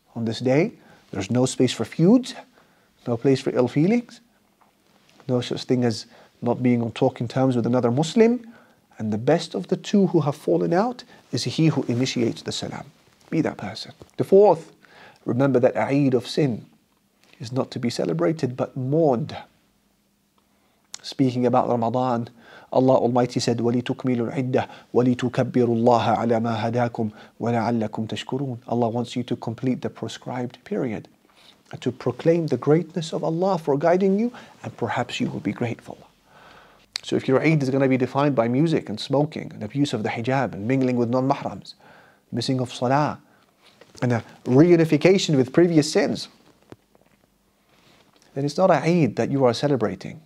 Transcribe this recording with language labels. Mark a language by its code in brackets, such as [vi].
[en] On this day, there's no space for feuds, no place for ill feelings, no such thing as not being on talking terms with another Muslim. And the best of the two who have fallen out is he who initiates the salam. Be that person. The fourth, remember that Eid of sin is not to be celebrated but mourned. Speaking about Ramadan, Allah Almighty said, [ar] وَلِتُكْمِلُوا الْعِدَّةِ وَلِتُكَبِّرُوا اللَّهَ عَلَى مَا هَدَاكُمْ وَلَعَلَّكُمْ تَشْكُرُونَ. [en] Allah wants you to complete the prescribed period and to proclaim the greatness of Allah for guiding you, and perhaps you will be grateful. So if your Eid is going to be defined by music and smoking and abuse of the hijab and mingling with non-mahrams, missing of salah, and a reunification with previous sins, then it's not a Eid that you are celebrating.